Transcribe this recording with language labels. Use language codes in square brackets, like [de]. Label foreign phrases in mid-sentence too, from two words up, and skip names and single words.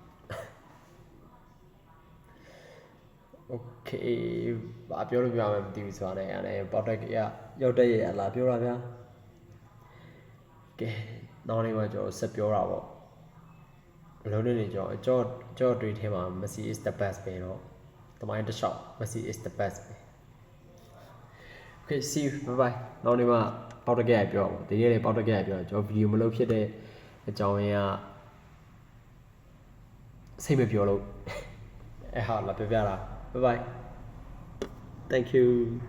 [my] Okay ဘာပြောလို့ပြောရမယ်မသိဘူးဆိုတာလည်းအဲ့ပေါက်တက်ကရောက်တဲ့ရလာပြောတာဗျာကဲနောက်နေ့မှကျွန်တော်ဆက်ပြောတာပေါ့ဘယ်လိုနေကျွန်တော်တွေးထဲမှာ [en] Messi is the best [my] ပဲတော့တမိုင်းတစ်လျှောက် [en] Messi is the best Okay see you bye bye [my] နောက်နေ့မှပေါက်တက်ကရပြောဒီနေ့လည်းပေါက်တက်ကရပြောကျွန်တော်ဗီဒီယိုမလုပ်ဖြစ်တဲ့အကြောင်းရင်းကစိတ်မပြောလို့အဲ့ဟာလာပြပြတာ [en] bye bye thank you